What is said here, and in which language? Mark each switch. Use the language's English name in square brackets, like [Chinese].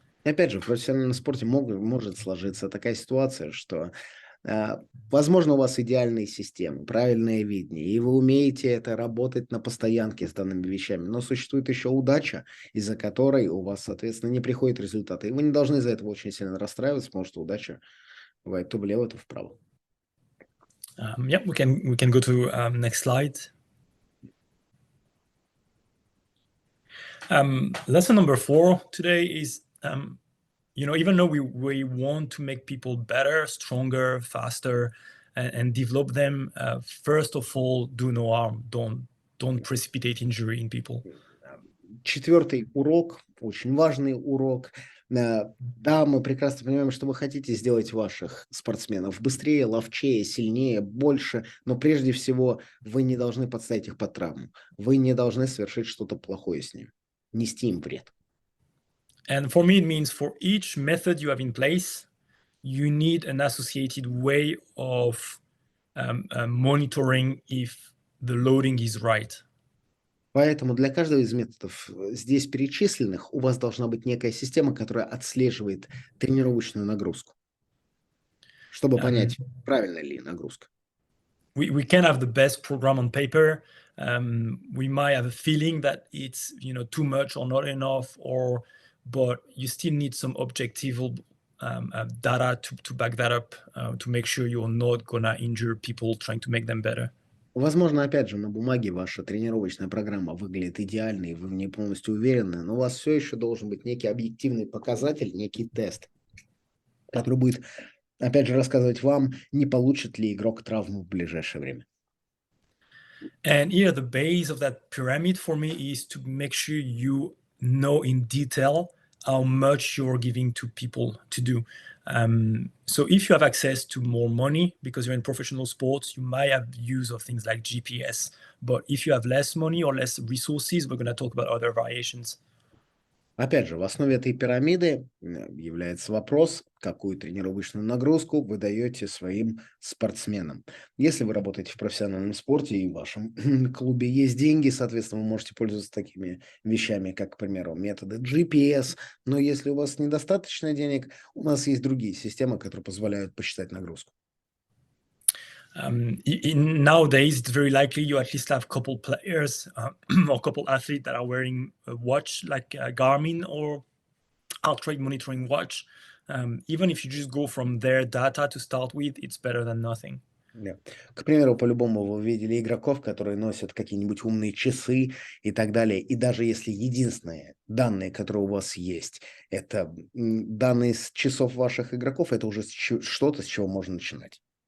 [Russian] Опять же, в профессиональном спорте может сложиться такая ситуация, что, возможно, у вас идеальные системы, правильное видение, и вы умеете это работать на постоянке с данными вещами, но существует еще удача, из-за которой у вас, соответственно, не приходят результаты. И вы не должны из-за этого очень сильно расстраиваться, потому что удача бывает то влево, то вправо. [English] Yeah, we can go to next slide. Lesson number 4 today is, even though we want to make people better, stronger, faster, and develop them, first of all, do no harm. Don't precipitate injury in people. [Russian] 4-й урок, очень важный урок. Да, мы прекрасно понимаем, что вы хотите сделать ваших спортсменов быстрее, ловчее, сильнее, больше, но прежде всего вы не должны подставить их под травму. Вы не должны совершить что-то плохое с ним, нести им вред. [English] And for me, it means for each method you have in place, you need an associated way of monitoring if the loading is right. [Russian] Поэтому для каждого из методов здесь перечисленных у вас должна быть некая система, которая отслеживает тренировочную нагрузку, чтобы понять, правильная ли нагрузка. [English] We can have the best program on paper. We might have a feeling that it's too much or not enough, but you still need some objective data to back that up to make sure you're not gonna injure people trying to make them better. [Russian] Возможно, опять же, на бумаге ваша тренировочная программа выглядит идеальной, вы в ней полностью уверены, но у вас все еще должен быть некий объективный показатель, некий тест, который будет, опять же, рассказывать вам, не получит ли игрок травму в ближайшее время. [English] And here, the base of that pyramid for me is to make sure you know in detail how much you're giving to people to do. So if you have access to more money because you're in professional sports, you might have use of things like GPS. But if you have less money or less resources, we're going to talk about other variations. [Russian] Опять же, в основе этой пирамиды является вопрос, какую тренировочную нагрузку вы даете своим спортсменам. Если вы работаете в профессиональном спорте и в вашем клубе есть деньги, соответственно, вы можете пользоваться такими вещами, как, к примеру, методы GPS. Но если у вас недостаточно денег, у нас есть другие системы, которые позволяют посчитать нагрузку. [English] Nowadays, it's very likely you at least have a couple players or couple athletes that are wearing a watch like Garmin or heart rate monitoring watch. Even if you just go from their data to start with, it's better than nothing. [Russian] Да. К примеру, по-любому вы видели игроков, которые носят какие-нибудь умные часы и так далее. И даже если единственные данные, которые у вас есть, это данные с часов ваших игроков, это уже что-то, с чего можно начинать.